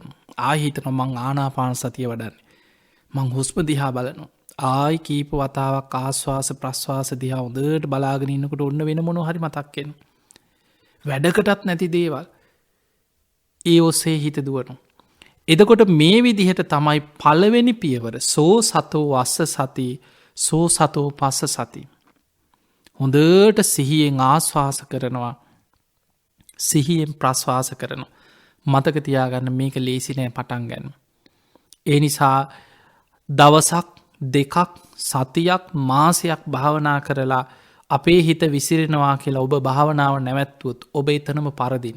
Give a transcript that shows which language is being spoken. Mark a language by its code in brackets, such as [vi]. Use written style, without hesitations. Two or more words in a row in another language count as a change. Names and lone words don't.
[si] ආයි හිතනවා මං ආනාපාන සතිය වඩන්නේ. මං හුස්ම දිහා බලනවා. ආයි කීප වතාවක් ආශ්වාස ප්‍රශ්වාස දිහා හොඳට බලාගෙන ඉන්නකොට ඔන්න වෙන මොනවා හරි මතක් වෙනවා. වැඩකටත් නැති දේවල් ඒ ඔස්සේ හිත දුවනවා. එතකොට මේ විදිහට තමයි පළවෙනි පියවර [pi] සෝ සතෝ වස්ස සති සෝ සතෝ පස්ස සති. [si] හොඳට සිහියෙන් ආශ්වාස කරනවා. සිහියෙන් ප්‍රශ්වාස කරනවා. මතක තියාගන්න මේක ලේසි නෑ පටන් ගන්න. ඒ නිසා දවසක් දෙකක් සතියක් මාසයක් භාවනා කරලා අපේ හිත විසිරෙනවා කියලා ඔබ භාවනාව නැවැත්වුවොත් ඔබ එතනම පරදිනවා.